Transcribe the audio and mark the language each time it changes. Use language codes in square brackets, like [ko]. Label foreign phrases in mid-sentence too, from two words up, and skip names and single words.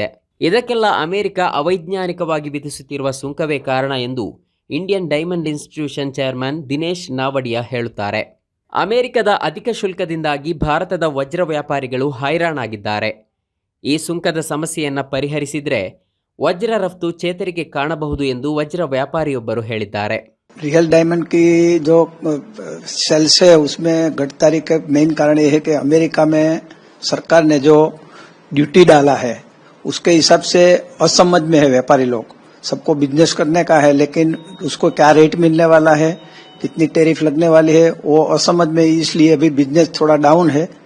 [kn] ಇದಕ್ಕೆಲ್ಲ ಅಮೆರಿಕ ಅವೈಜ್ಞಾನಿಕವಾಗಿ ವಿಧಿಸುತ್ತಿರುವ ಸುಂಕವೇ ಕಾರಣ ಎಂದು ಇಂಡಿಯನ್ ಡೈಮಂಡ್ ಇನ್ಸ್ಟಿಟ್ಯೂಷನ್ ಚೇರ್ಮನ್ ದಿನೇಶ್ ನಾವಡಿಯಾ ಹೇಳುತ್ತಾರೆ. ಅಮೆರಿಕದ ಅಧಿಕ ಶುಲ್ಕದಿಂದಾಗಿ ಭಾರತದ ವಜ್ರ ವ್ಯಾಪಾರಿಗಳು ಹೈರಾಣಾಗಿದ್ದಾರೆ. ಈ ಸುಂಕದ ಸಮಸ್ಯೆಯನ್ನು ಪರಿಹರಿಸಿದರೆ ವಜ್ರ ರಫ್ತು ಚೇತರಿಕೆ ಕಾಣಬಹುದು ಎಂದು ವಜ್ರ ವ್ಯಾಪಾರಿಯೊಬ್ಬರು ಹೇಳಿದ್ದಾರೆ. [en] real diamond [hi] की जो सेल्स है उसमें घटतारी का मेन कारण यह है कि अमेरिका में सरकार ने जो ड्यूटी डाला है उसके हिसाब से असमझ में है व्यापारी लोग. सबको बिजनेस करने का है लेकिन उसको क्या रेट मिलने वाला है, कितनी टैरिफ लगने वाली है, वो असमझ में, इसलिए अभी बिजनेस थोड़ा डाउन है.